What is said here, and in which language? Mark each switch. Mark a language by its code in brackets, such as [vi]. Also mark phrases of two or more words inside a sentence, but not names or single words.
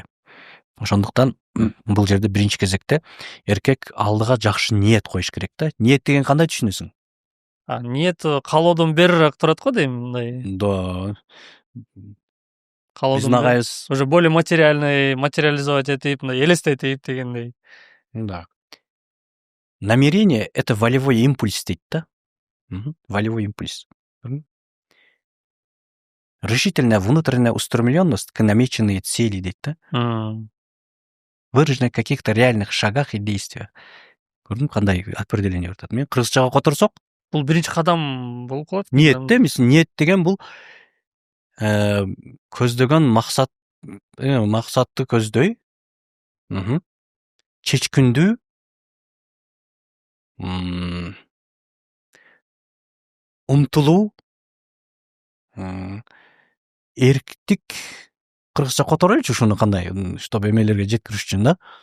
[ky] Ошондуктан бул жерде биринчи кезекте эркек алдыга жакшы ниет коюш керек да. Ниет деген кандай түшүнөсүң? Ниет каалоодон берирээк турат го дейм, мындай. Да. Биздин агайыбыз [ru] уже более материализовать [ky] этип, мындай элестетип дегендей. Да. [ru] Намерение — это волевой импульс [ky] дейт да. [ru] Волевой импульс. Решительная внутренняя устремленность к намеченной цели [ky] дейт да. [ru] Выраженная в каких-то реальных шагах и действиях. [ky] Көрдүң, кандай определение берет. Мен кыргызчага которсок, бул биринчи кадам болуп калат. Ниет эмес, ниет деген бул көздөгөн максатты көздөй, чечкиндүү, умтулуу, эрктик кыргызча которойлучу ушуну кандай, чтобы эмелерге жеткириш үчүн да.